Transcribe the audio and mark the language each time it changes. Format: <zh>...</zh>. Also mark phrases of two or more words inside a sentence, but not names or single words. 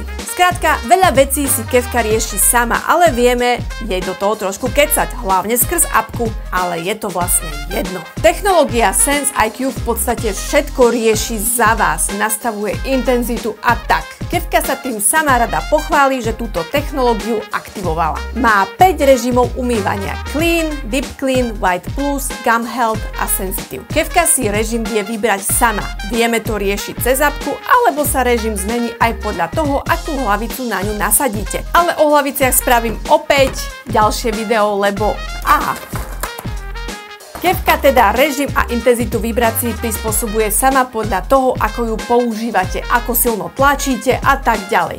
<sk>Skrátka, veľa vecí si kefka rieši sama, ale vieme jej do toho trošku kecať, hlavne skrz apku, ale je to vlastne jedno. Technológia Sense IQ v podstate všetko rieši za vás, nastavuje intenzitu a tak. Kefka sa tým sama rada pochváli, že túto technológiu aktivovala. Má 5 režimov umývania: Clean, Deep Clean, White Plus, Gum Health a Sensitive. Kefka si režim vie vybrať sama. Vieme to riešiť cez apku, alebo sa režim zmení aj podľa toho, akú hlavicu na ňu nasadíte. Ale o hlaviciach spravím opäť ďalšie video, lebo Kefka teda režim a intenzitu vibrácií prispôsobuje sama podľa toho, ako ju používate, ako silno tlačíte a tak ďalej.</sk>